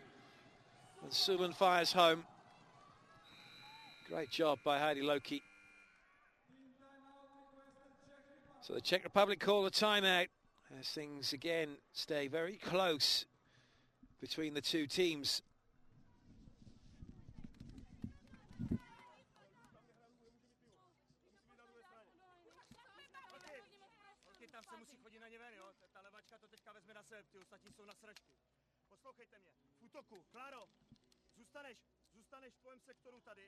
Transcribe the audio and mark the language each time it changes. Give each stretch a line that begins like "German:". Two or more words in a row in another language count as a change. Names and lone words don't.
English: And Sulan fires home. Great job by Heidi Loki. So the Czech Republic call a timeout as things again stay very close between the two teams.
Czech: Tam se musí chodit na ně ven, jo? Ta levačka to teďka vezme na sebe, ty ostatní jsou na sračky. Poslouchejte mě, v útoku, Kláro, zůstaneš v tvém sektoru tady.